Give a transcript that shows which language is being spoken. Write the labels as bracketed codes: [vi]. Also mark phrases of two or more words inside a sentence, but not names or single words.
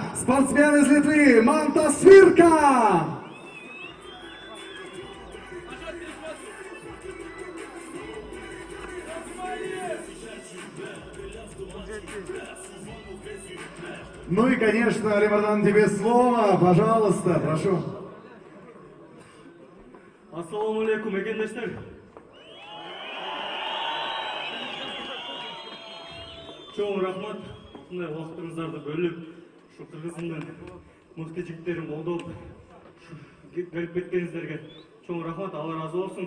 [ru] Спортсмен из Литвы. Mantas Virka. Ну и, конечно, Алимардан, тебе слово. Пожалуйста, прошу. [ar] السلام عليكم, [ky] эгендештер. Чоң рахмат, ушундай убактыңыздарды бөлүп, ушу Кыргызстандын мыкты жигиттерин колдоп, келип кеткениңиздерге чоң рахмат, Алла разы болсун.